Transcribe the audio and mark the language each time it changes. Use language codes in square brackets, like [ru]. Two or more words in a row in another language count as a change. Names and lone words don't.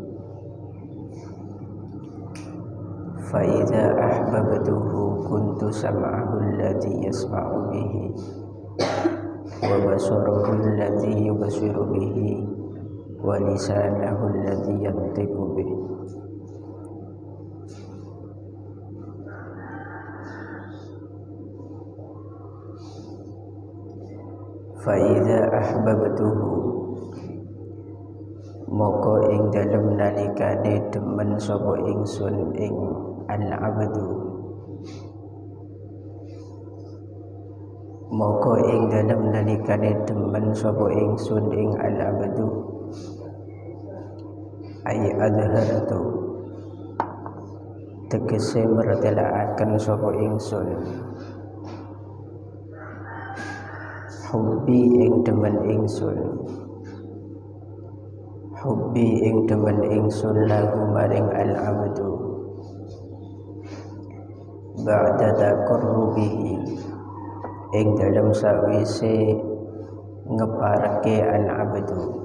[ar] فإذا أحببته كنت سمعه الذي يسمع به وبصره الذي يبصر به ولسانه الذي ينطق به. فإذا أحببته [jv] moko ing dalem nalikane demen sapa ingsun ing al-abdu, moko ing dalem nalikane demen sapa ingsun ing al-abdu [ar] أي أظهرت [jv] tegese mertelaaken sapa ingsun hubbi ing demen ingsun, hubbi ing demen ingsun lahu maring al-abdu [ar] بعد تقربه [jv] ing dalem sawise ngeparke al-abdu,